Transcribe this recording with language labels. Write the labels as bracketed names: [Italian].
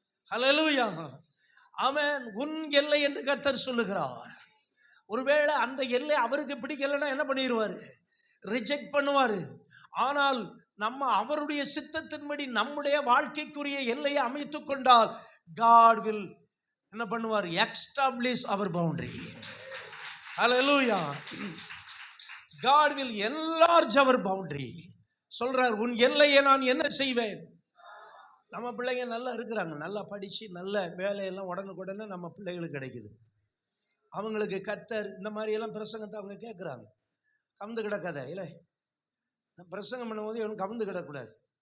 [Tamil] ஹல்லேலூயா, ஆமென். உன் எல்லை என்று கர்த்தர் சொல்லுகிறார். ஒருவேளை அந்த எல்லை அவருக்கு பிடிக்கலைன்னா என்ன பண்ணிடுவார்? ரிஜெக்ட் பண்ணுவார். ஆனால் நம்ம அவருடைய சித்தத்தின்படி நம்முடைய வாழ்க்கைக்குரிய எல்லையை அமைத்து கொண்டால் [English] God will [Tamil] என்ன பண்ணுவார்? [English] Establish அவர் boundary. Hallelujah, God will enlarge our boundary. [Tamil] சொல்றார், உன் எல்லையை நான் என்ன செய்வேன். நம்ம பிள்ளைங்க நல்லா இருக்கிறாங்க, நல்லா படித்து நல்ல வேலையெல்லாம் உடனுக்குடனே நம்ம பிள்ளைகளுக்கு கிடைக்குது. அவங்களுக்கு கர்த்தர் இந்த மாதிரியெல்லாம் பிரசங்கத்தை அவங்க கேட்குறாங்க. கவுந்து கிடக்காத இல்லை, நான் பிரசங்கம் பண்ணும்போது இவன் கவுந்து கிடக்கூடாது.